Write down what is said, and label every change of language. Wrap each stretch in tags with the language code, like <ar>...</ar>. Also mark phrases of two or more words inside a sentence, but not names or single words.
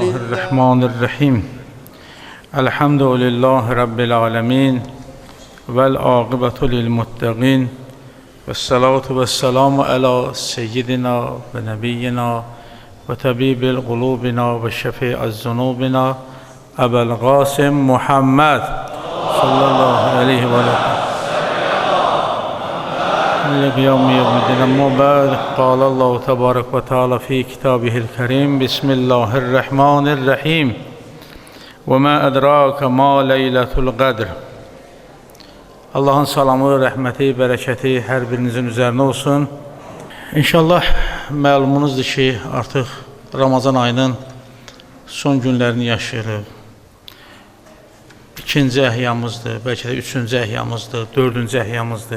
<ar>الله الرحمن الرحيم الحمد لله رب العالمين والعاقبة للمتقين والصلاة والسلام على سيدنا ونبينا وطبيب قلوبنا وشفيع ذنوبنا أبا القاسم محمد صلى الله عليه وسلم يوم الدين. أما بعد قال الله تبارك وتعالى في كتابه الكريم بسم الله الرحمن الرحيم وما أدراك ما ليلة القدر.</ar> <az>Allah'ın salamı, rəhməti, bərəkəti hər birinizin üzərinə olsun. İnşallah məlumunuzdur ki, artıq Ramazan ayının son günlərini yaşayırıq. İkinci əhyamızdır, bəlkə də üçüncü əhyamızdır, dördüncü əhyamızdır.</az>